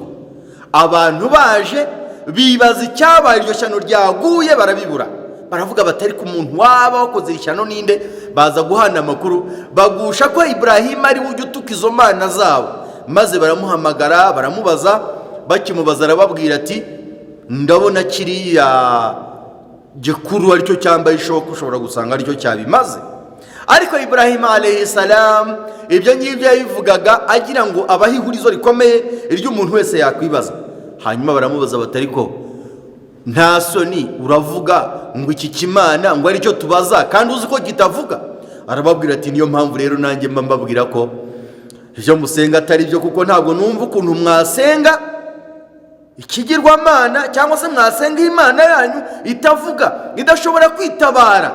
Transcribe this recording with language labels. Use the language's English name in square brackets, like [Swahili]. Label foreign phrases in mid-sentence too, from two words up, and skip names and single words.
[Kinyarwanda] Abantu baje bibaza icyabaye, iryo shyano ryaguye, barabibura, baravuga batari ku muntu waba wakoze ishyano ninde, baza guhana amakuru, bagusha ko Ibrahim ari ujya utuka izo mana zabo, maze baramuhamagara, baramubaza, bakimubaza arababwira ati ndabona kiriya gikuru aricyo cyambaye ishoka, ushobora gusanga aricyo cyabimaze. Ariko Ibrahim [Arabic] عليه السلام [Kinyarwanda] ibyo ngibyo yabivugaga agira ngo abahe ihurizo rikomeye iryo umuntu wese yakwibaza. Hanyuma baramubaza batari ko nta soni uravuga ngo iki kimana ngo aricyo tubaza kandi uzi ko kitavuga? Arababwira ati niyo mpamvu rero nanjye mbabwira ko ibyo musenga atari byo, kuko ntabwo numva ukuntu mwasenga ikigirwamana cyangwa se mwasenga Imana yanyu itavuga, idashobora kwitabara.